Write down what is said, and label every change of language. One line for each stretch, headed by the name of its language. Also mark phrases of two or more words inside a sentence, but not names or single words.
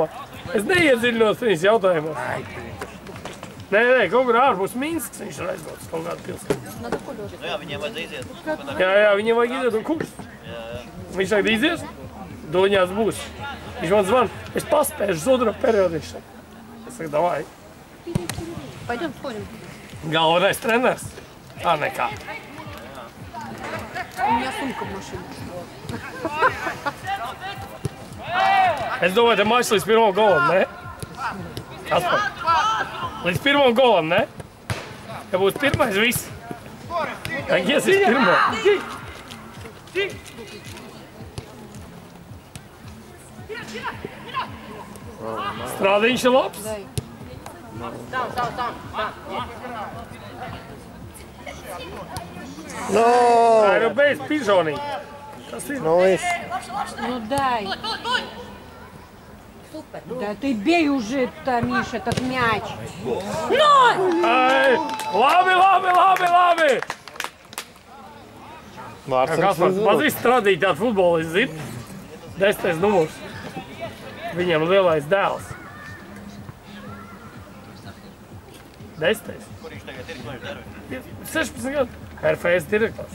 Latvian: Es neiedziļinos viņas jautājumos. Nē, kaut kur ārpus Minskas viņš ir aizbraucis kaut kādu pilsētu. Jā, viņiem vajag iziet. Jā, viņiem vajag iziet un kurs. Viņš tagad izies, tu viņās būs. Viņš man zvan, es paspēšu uz otro periodu, viņš saka. Es saku, davai.
Russian: Пойдем, сходим.
Latvian: Galvenais treneris. Tā nekā.
Russian: У меня сумка в машине.
Latvian: Es domāju, te mačs līdz pirmam golam, ne? Kaspar? Līdz pirmam golam, ne? Ja būs pirmais, viss. Ja iesies pirmo. Strādiņš ir labs. No! Tā ir jau beidz pižonīt. Kas ir? Nu, viss.
Russian: Ну дай. Да ты бей уже, это, Миша, этот мяч.
Latvian: Ai, labi! Mārcis Kaspar, pazīst strādīt tādu futbolistu, zini? 10. numurs. Viņam lielais dēls. 10. 16 gadu. RFS direktors.